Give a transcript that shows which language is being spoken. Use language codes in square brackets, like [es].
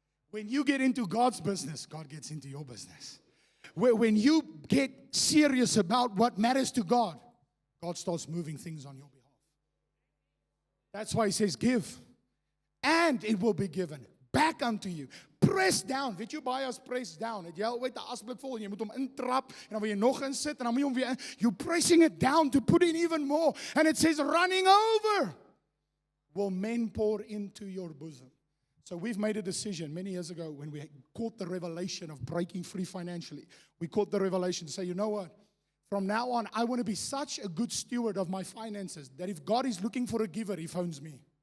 [en] When you get into God's business, God gets into your business. When you get serious about what matters to God, God starts moving things on your behalf. That's why He says, give, and it will be given back unto you. Press down. [af] Weet jy baie as [en] press down? [af] Het jy al ooit 'n asblik vol en jy moet hom intrap en dan wil jy nog insit en dan moet jy hom weer in. [en] You're pressing it down to put in even more. And it says, running over will men pour into your bosom. So we've made a decision many years ago when we caught the revelation of breaking free financially. We caught the revelation to say, you know what? From now on, I want to be such a good steward of my finances that if God is looking for a giver, He phones me.